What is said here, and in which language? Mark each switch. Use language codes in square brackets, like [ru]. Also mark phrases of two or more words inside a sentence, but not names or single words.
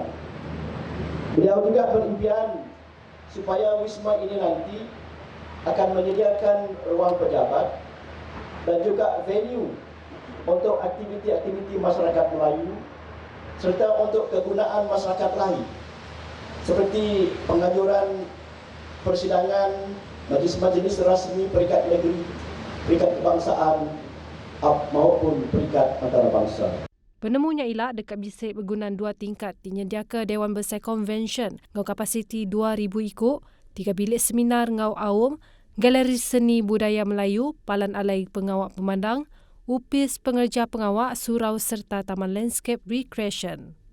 [ms] Beliau juga berimpian supaya wisma ini nanti akan menyediakan ruang pejabat dan juga venue untuk aktiviti-aktiviti masyarakat Melayu serta untuk kegunaan masyarakat lain seperti penganjuran persidangan majlis-majlis rasmi peringkat negeri, peringkat kebangsaan maupun peringkat antarabangsa. [iba] Penemunya ialah dekat bisik begunan 2 tingkat dinyediakan Dewan Besar Convention ngau kapasiti 2,000 ikut, 3 bilik seminar ngau awam, galeri seni budaya Melayu, palan alai pengawak pemandang, upis pengerja pengawak, surau serta taman [en] landscape recreation.